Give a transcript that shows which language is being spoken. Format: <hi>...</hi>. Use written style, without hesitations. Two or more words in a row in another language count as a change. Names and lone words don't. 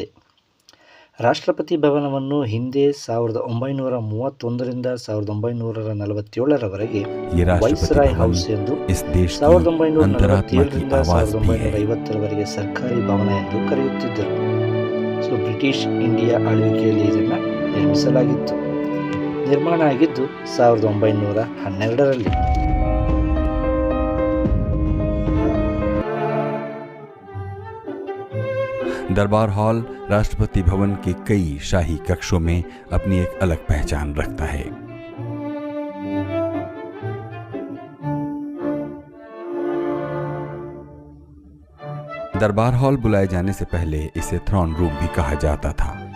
<kn>ರಾಷ್ಟ್ರಪತಿ ಭವನವನ್ನು ಹಿಂದೆ 1931ರಿಂದ 1947ರವರೆಗೆ ವೈಸ್ರಾಯ್ ಹೌಸ್ ಎಂದು, 1947ರಿಂದ 1950ರವರೆಗೆ ಸರ್ಕಾರಿ ಭವನ ಎಂದು ಕರೆಯುತ್ತಿದ್ದರು. ಬ್ರಿಟಿಷ್ ಇಂಡಿಯಾ ಆಳ್ವಿಕೆಯಲ್ಲಿ ಇದನ್ನು ನಿರ್ಮಿಸಲಾಗಿತ್ತು. ನಿರ್ಮಾಣ ಆಗಿದ್ದು 1912ರಲ್ಲಿ.</kn> <hi>दरबार हॉल राष्ट्रपति भवन के कई शाही कक्षों में अपनी एक अलग पहचान रखता है. दरबार हॉल बुलाए जाने से पहले इसे थ्रोन रूम भी कहा जाता था.</hi>